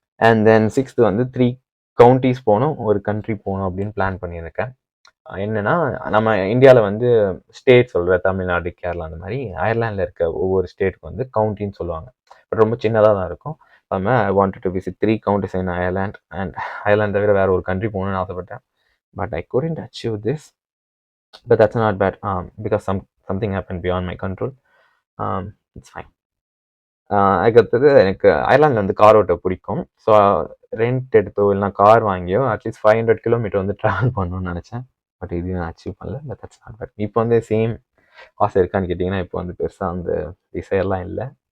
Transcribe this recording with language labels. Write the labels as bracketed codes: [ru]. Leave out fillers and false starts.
[ta] And then 6th வந்து 3 counties போகணும், ஒரு கண்ட்ரி போகணும் அப்படின்னு பிளான் பண்ணியிருக்கேன். என்னன்னா, நம்ம இந்தியாவில் வந்து ஸ்டேட் சொல்கிற தமிழ்நாடு, கேரளா அந்த மாதிரி அயர்லாண்டில் இருக்க ஒவ்வொரு ஸ்டேட்டுக்கு வந்து கவுண்டின்னு சொல்லுவாங்க. பட் ரொம்ப சின்னதாக தான் இருக்கும். அதுமாதிரி [en] I wanted to visit 3 counties in Ireland. [ta] And Ireland தவிர வேறு ஒரு கண்ட்ரி போகணும்னு ஆசைப்பட்டேன். [en] But I couldn't achieve this. But that's not bad because something happened beyond my control. It's fine. [ta] அதுக்கடுத்தது எனக்கு அயர்லாண்டில் வந்து கார் ஓட்ட பிடிக்கும். ஸோ ரெண்ட் எடுத்தோ இல்லைனா கார் வாங்கியோ அட்லீஸ்ட் 500 கிலோமீட்டர் வந்து ட்ராவல் பண்ணணும்னு நினச்சேன். பட் இது நான் அச்சீவ் பண்ணல. [en] But that's not bad. [ta] இப்போ வந்து சேம் ஆசை இருக்கான்னு கேட்டிங்கன்னா இப்போ வந்து பெருசாக அந்த டிசைர்லாம் இல்லை.